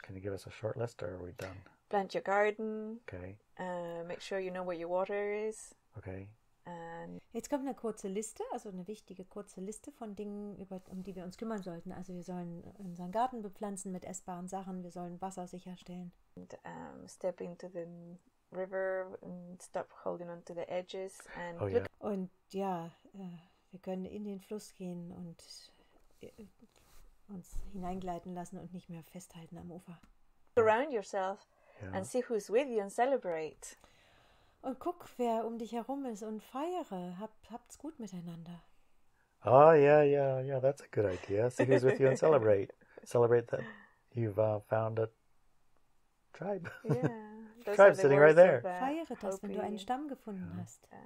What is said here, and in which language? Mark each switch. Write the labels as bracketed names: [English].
[English] Can you give us a short list or are we done? Plant your garden. Okay. Make sure you know where your water is. Okay. [German] Jetzt kommt eine kurze Liste, also eine wichtige kurze Liste von Dingen, um die wir uns kümmern sollten. Also wir sollen unseren Garten bepflanzen mit essbaren Sachen, wir sollen Wasser sicherstellen. [English] And, step into the river and stop holding on to the edges. And [German] Und ja, wir können in den Fluss gehen und uns hineingleiten lassen und nicht mehr festhalten am Ufer. [English] Around yourself and see who's with you and celebrate. [German] Und guck, wer um dich herum ist und feiere. Habt's gut miteinander. [English] Oh, yeah. That's a good idea. See who's with you and celebrate. Celebrate that you've found a tribe. Yeah. Tribe sitting right there. [German] Feiere das, wenn du einen Stamm gefunden hast.